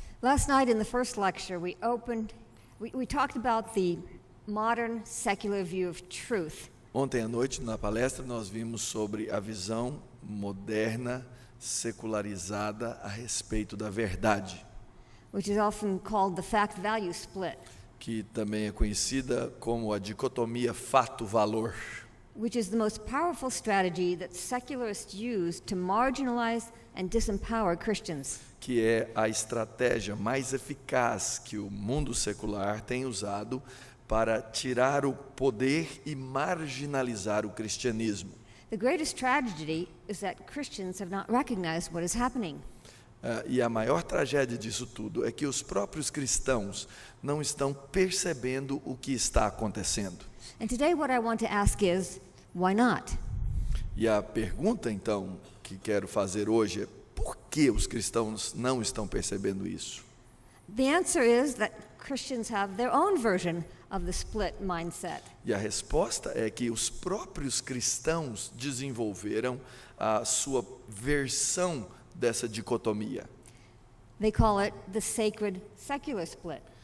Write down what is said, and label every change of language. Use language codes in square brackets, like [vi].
[en] Last night in the first lecture, we talked about the modern secular view of truth. [pt] Ontem à noite, na palestra, nós vimos sobre a visão moderna, secularizada a respeito da verdade, [en] Which is often called the fact-value split, [pt] que também é conhecida como a dicotomia fato-valor, [en] which is the most powerful strategy that secularists use to marginalize and disempower Christians. [pt] que é a estratégia mais eficaz que o mundo secular tem usado para tirar o poder e marginalizar o cristianismo. [en] The greatest tragedy is that Christians have not recognized what is happening. [pt] E a maior tragédia disso tudo é que os próprios cristãos não estão percebendo o que está acontecendo. [en] And today what I want to ask is, why not? [pt] E a pergunta, então, que quero fazer hoje é: por que os cristãos não estão percebendo isso? [en] The answer is that Christians have their own version of the split mindset. [pt] E a resposta é que os próprios cristãos desenvolveram a sua versão dessa dicotomia. [en] They call it the sacred secular split.